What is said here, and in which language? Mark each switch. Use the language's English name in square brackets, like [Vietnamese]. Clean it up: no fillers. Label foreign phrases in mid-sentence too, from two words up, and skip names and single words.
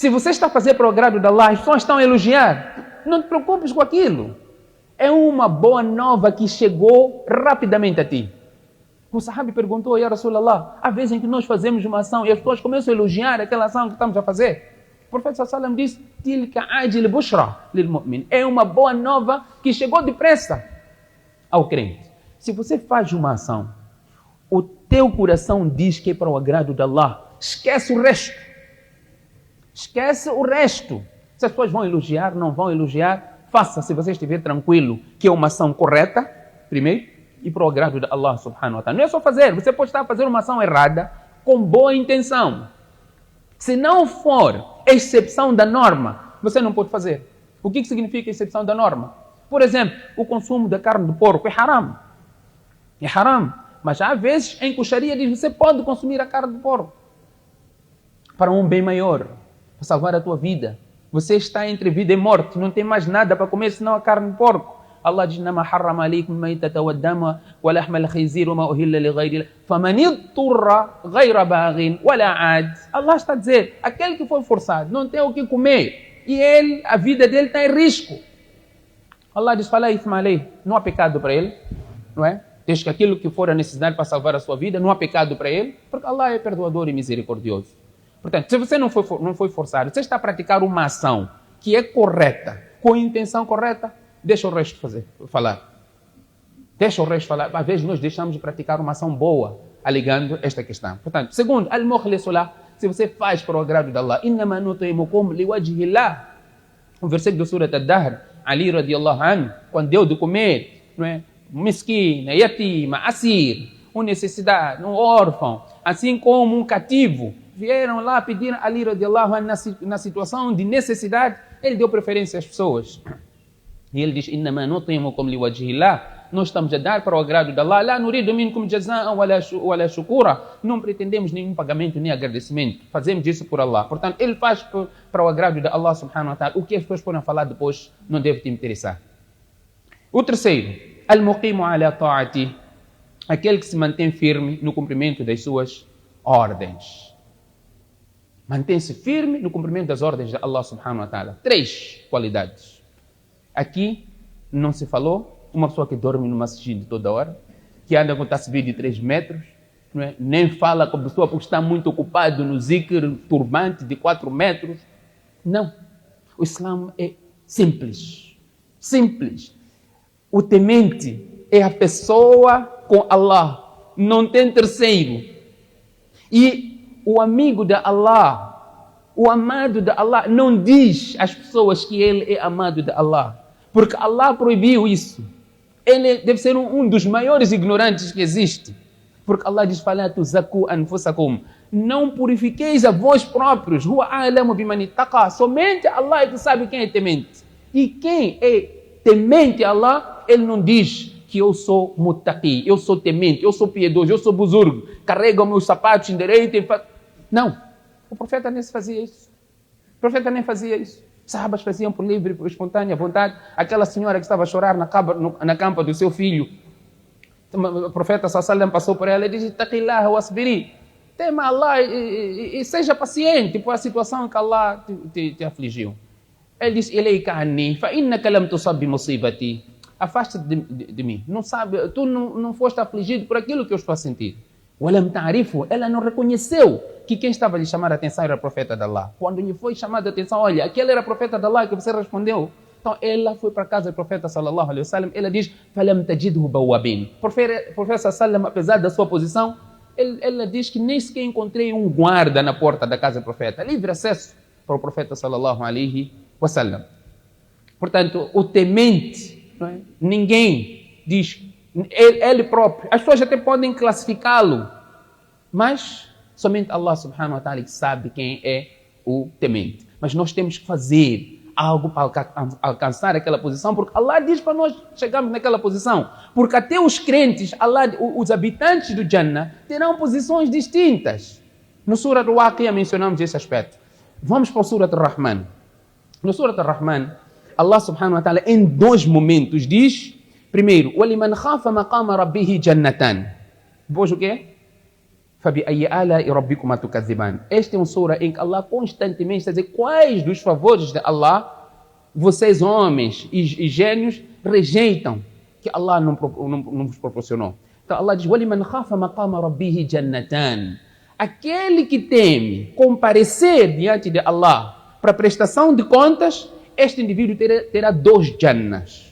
[Portuguese] Se você está a fazer para o agrado de Allah, as pessoas estão a elogiar, não te preocupes com aquilo. É uma boa nova que chegou rapidamente a ti. O sahabi perguntou, [Arabic] يا رسول الله, [Portuguese] há vezes em que nós fazemos uma ação e as pessoas começam a elogiar aquela ação que estamos a fazer. O profeta [Arabic] صلى الله عليه وسلم [Portuguese] disse, [Arabic] تلك عاجل بشرى المؤمن. [Portuguese] É uma boa nova que chegou depressa ao crente. Se você faz uma ação, o teu coração diz que é para o agrado de Allah, esquece o resto. Esquece o resto. Se as pessoas vão elogiar, não vão elogiar, faça se você estiver tranquilo que é uma ação correta, primeiro, e para o agrado de Allah [Arabic] سبحانه وتعالى. [Portuguese] Não é só fazer, você pode estar a fazer uma ação errada com boa intenção. Se não for exceção da norma, você não pode fazer. O que significa exceção da norma? Por exemplo, o consumo da carne de porco é haram. É haram. Mas há vezes em que o Sharia diz, você pode consumir a carne de porco para um bem maior, para salvar a tua vida. Você está entre vida e morte, não tem mais nada para comer senão a carne de porco. Allah diz, [Arabic] إنما حرم عليكم الميتة والدم ولحم الخنزير وما أهل لغير فمن اضطر غير باغ ولا عاد. [Portuguese] Allah está a dizer, aquele que foi forçado, não tem o que comer, e ele, a vida dele está em risco. [Arabic] Allah diz, فلا إثم عليه, [Portuguese] não há pecado para ele, não é? Desde que aquilo que for a necessidade para salvar a sua vida, não há pecado para ele, porque Allah é perdoador e misericordioso. Portanto, se você não foi forçado, você está a praticar uma ação que é correta, com a intenção correta, deixa o resto falar. Deixa o resto falar. Às vezes nós deixamos de praticar uma ação boa, alegando esta questão. Portanto, segundo, al-mukhlisullah, se você faz para o agrado de Allah, [Arabic] إنما نطعمكم لوجه الله. [Portuguese] O versículo do Surat Ad-Dahr, Ali [Arabic] رضي الله عنه, [Portuguese] quando deu de comer, não é? [Arabic] مسكينا، يتيما، أسيرا, [Portuguese] um necessidade, um órfão, assim como um cativo, vieram lá pedir a Ali [Arabic] رضي الله عنه [Portuguese] na situação de necessidade, ele deu preferência às pessoas. E ele diz, [Arabic] إنما نطعمكم لوجه الله, [Portuguese] nós estamos a dar para o agrado de Allah, [Arabic] لا نريد منكم جزاء ولا شكورا, [Portuguese] não pretendemos nenhum pagamento nem agradecimento, fazemos isso por Allah. Portanto, ele faz para o agrado de Allah [Arabic] سبحانه وتعالى, [Portuguese] o que as pessoas podem falar depois não deve te interessar. O terceiro, [Arabic] المقيم على الطاعة, [Portuguese] aquele que se mantém firme no cumprimento das suas ordens. Mantém-se firme no cumprimento das ordens de Allah [Arabic] سبحانه وتعالى. [Portuguese] 3 qualidades. Aqui não se falou uma pessoa que dorme no masjid toda hora, que anda com tasbih de 3 metros, não é? Nem fala com a pessoa porque está muito ocupado no zikr, turbante de 4 metros. Não. O Islã é simples. Simples. O temente é a pessoa com Allah. Não tem terceiro. E o amigo de Allah, o amado de Allah, não diz às pessoas que ele é amado de Allah. Porque Allah proibiu isso. Ele deve ser um dos maiores ignorantes que existe. Porque Allah diz, [Arabic] فَلَا تُزَكُّوا أَنفُسَكُمْ, [Portuguese] não purifiqueis a vós próprios. [Arabic] هُوَ أَعْلَمُ بِمَنِ اتَّقَى. [Portuguese] Somente Allah é que sabe quem é temente. E quem é temente a Allah, ele não diz que eu sou muttaqi, eu sou temente, eu sou piedoso, eu sou buzurgo, carrego meus sapatos em direito. Não. O profeta nem fazia isso. O profeta nem fazia isso. Sahabas faziam por livre, por espontânea vontade. Aquela senhora que estava a chorar na campa do seu filho, o profeta sallallahu passou por ela e disse, [Arabic] اتقي الله واصبري, [Portuguese] tema Allah e seja paciente por a situação que Allah te afligiu. Ele disse, [Arabic] إليك عني فإنك لم تصب بمصيبتي. [Portuguese] Afasta-te de mim. Não sabe, tu não foste afligido por aquilo que eu estou a sentir. [Arabic] ولم تعرفه, [Portuguese] ela não reconheceu que quem estava a lhe chamar a atenção era o profeta de Allah. Quando lhe foi chamada a atenção, olha, aquele era o profeta de Allah que você respondeu. Então ela foi para a casa do profeta [Arabic] صلى الله عليه وسلم, ela diz, فلم تجد عنده بوابين. [Portuguese] O profeta sallallahu, apesar da sua posição, ela diz que nem sequer encontrei um guarda na porta da casa do profeta. Livre acesso para o profeta [Arabic] صلى الله عليه وسلم. [Portuguese] Portanto, o temente, não é? Ninguém diz, ele próprio, as pessoas até podem classificá-lo, mas somente Allah [Arabic] سبحانه وتعالى [Portuguese] que sabe quem é o temente. Mas nós temos que fazer algo para alcançar aquela posição, porque Allah diz para nós chegarmos naquela posição. Porque até os crentes, Allah, os habitantes do Jannah, terão posições distintas. No Surah Al-Waqiah mencionamos esse aspecto. Vamos para o Surah Ar-Rahman. No Surah Ar-Rahman, Allah [Arabic] سبحانه وتعالى [Portuguese] em 2 momentos diz, primeiro, [Arabic] وَلِمَنْ خَافَ مَقَامَ رَبِّهِ جَنَّتًا. [Portuguese] Depois o quê? [Arabic] فَبِأَيِّ آلَاءِ رَبِّكُمَا تُكَذِّبَانِ. [Portuguese] Este é um sura em que Allah constantemente está a dizer quais dos favores de Allah vocês, homens e gênios, rejeitam, que Allah não vos proporcionou. Então Allah diz, [Arabic] وَلِمَنْ خَافَ مَقَامَ رَبِّهِ جَنَّتَانِ. [Portuguese] Aquele que teme comparecer diante de Allah para prestação de contas, este indivíduo terá 2 jannas.